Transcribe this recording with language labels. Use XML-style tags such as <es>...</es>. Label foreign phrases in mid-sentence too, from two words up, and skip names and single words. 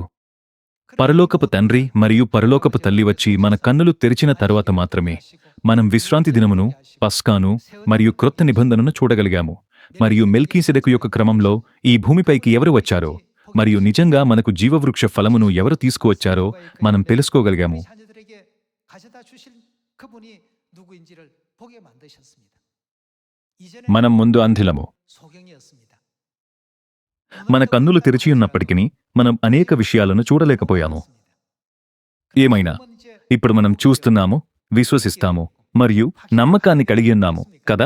<te>పరలోకపు తండ్రి మరియు పరలోకపు తల్లి వచ్చి మన కన్నులు తెరిచిన తరువాత మాత్రమే మనం విశ్రాంతి దినమును, పస్కాను మరియు క్రొత్త నిబంధనను చూడగలిగాము. మరియు మెల్కీసెదెకు యొక్క క్రమంలో ఈ భూమిపైకి ఎవరు వచ్చారో మరియు నిజంగా మనకు జీవవృక్ష ఫలమును ఎవరు తీసుకువచ్చారో మనం తెలుసుకోగలిగాము.</te> <ko>그분이 누구인지를 보게 만드셨습니다.</ko> <te>మనం ముందు అంధులము.</te> <ko>소경이었습니다.</ko> <te>మన కన్నులు తెరిచి ఉన్నప్పటికీ మనం అనేక విషయాలను చూడలేకపోయాము. ఏమైనా ఇప్పుడు మనం చూస్తున్నాము, విశ్వసిస్తాము మరియు నమ్మకాన్ని కలిగి ఉన్నాము కదా.</te>